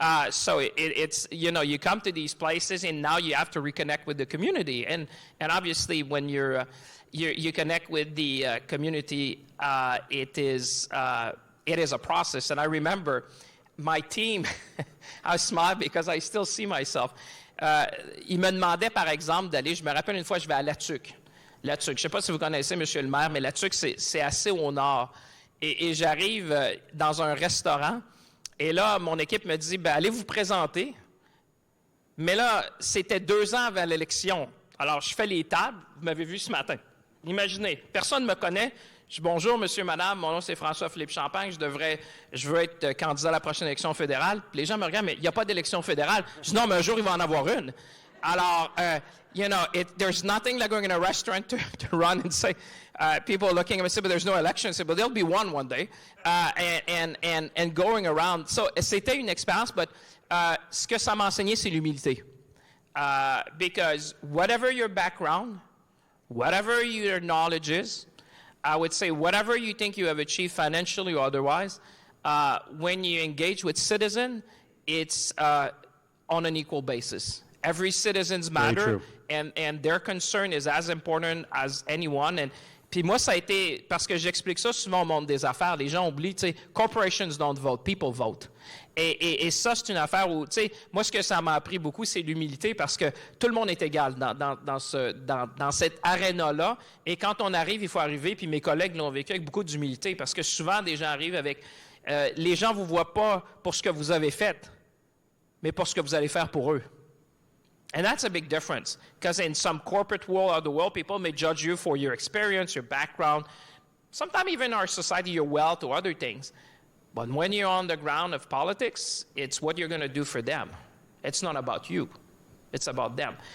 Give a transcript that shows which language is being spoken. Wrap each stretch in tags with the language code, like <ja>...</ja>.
<en>So it's, you come to these places, and now you have to reconnect with the community. And obviously, when you connect with the community, it is a process. And I remember my team, I smile because I still see myself.</en> <fr>Ils me demandaient, par exemple, d'aller, je me rappelle une fois, je vais à La Tuque. La Tuque, je ne sais pas si vous connaissez, Monsieur le maire, mais La Tuque, c'est assez au nord. Et j'arrive dans un restaurant, et là, mon équipe me dit, allez vous présenter. Mais là, c'était 2 ans avant l'élection. Alors, je fais les tables, vous m'avez vu ce matin. Imaginez, personne ne me connaît. Je dis, bonjour, monsieur, madame, mon nom c'est François-Philippe Champagne, je veux être candidat à la prochaine élection fédérale. Puis les gens me regardent, mais il n'y a pas d'élection fédérale. Je dis, non, mais un jour, il va en avoir une.</fr> <en>Alors, there's nothing like going in a restaurant to run and say, people are looking at me and say, but there's no election. I say, but there'll be one day. And going around.</en> <fr>So, c'était une expérience, but ce que ça m'a enseigné, c'est l'humilité.</fr> <en>Because whatever your background, whatever your knowledge is, I would say whatever you think you have achieved financially or otherwise, when you engage with citizens, it's on an equal basis. Every citizens matter, and their concern is as important as anyone.</en> <fr>And puis moi, ça a été, parce que j'explique ça souvent au monde des affaires, les gens oublient, tu sais,</fr> <en>corporations don't vote, people vote.</en> <fr>Et ça, c'est une affaire où, tu sais, moi, ce que ça m'a appris beaucoup, c'est l'humilité, parce que tout le monde est égal dans cette aréna-là. Et quand on arrive, il faut arriver, puis mes collègues l'ont vécu avec beaucoup d'humilité, parce que souvent, des gens arrivent avec... les gens ne vous voient pas pour ce que vous avez fait, mais pour ce que vous allez faire pour eux.</fr> <en>And that's a big difference, because in some corporate world of the world, people may judge you for your experience, your background, sometimes even our society, your wealth or other things. But when you're on the ground of politics, it's what you're going to do for them. It's not about you. It's about them.</en>